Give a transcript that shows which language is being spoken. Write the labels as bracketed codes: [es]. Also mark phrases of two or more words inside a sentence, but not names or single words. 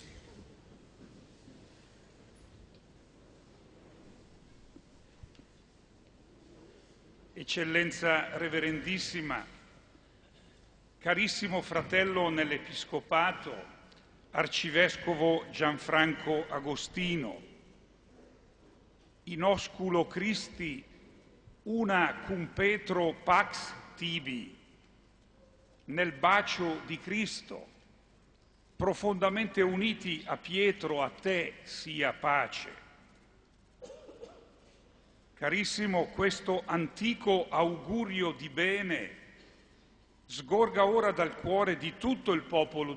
[it] Eccellenza Reverendissima, carissimo fratello nell'Episcopato, Arcivescovo Gianfranco Agostino, [la] in osculo Christi una cum Petro pax tibi, [it] nel bacio di Cristo, profondamente uniti a Pietro, a te sia pace. Carissimo, questo antico augurio di bene sgorga ora dal cuore di tutto il popolo